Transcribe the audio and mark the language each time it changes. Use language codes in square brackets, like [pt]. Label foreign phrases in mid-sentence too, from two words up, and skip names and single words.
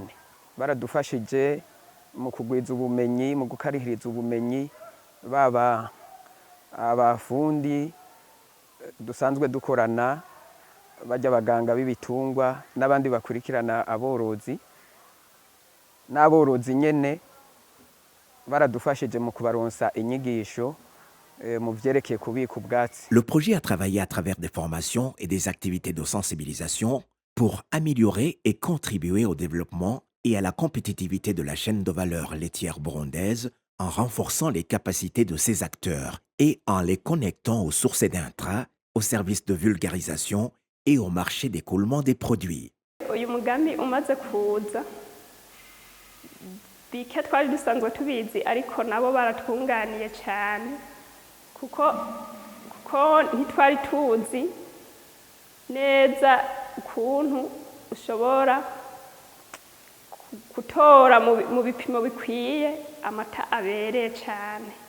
[rn] Baradufashije mu kugwiza ubumenyi, mu gukarihiriza ubumenyi, baba abafundi dusanzwe dukorana bajya abaganga b'ibitungwa n'abandi bakurikirana aborozi n'aborozi nyene. Baradufashije mu kubaronsa inyigisho mu vyerekeye kubika ubwatsi. [fr] Le projet a travaillé à travers des formations et des activités de sensibilisation pour améliorer et contribuer au développement et à la compétitivité de la chaîne de valeur laitière burundaise en renforçant les capacités de ses acteurs et en les connectant aux sources d'intrants, aux services de vulgarisation et au marché d'écoulement des produits. [rn] Uyu mugambi umaze kuza bike twari dusanzwe tubizi ariko nabo baratwunganiye cyane kuko ntitwari tuzi neza ukuntu ushobora gutora mu bipimo bikwiye amata abereye cyane.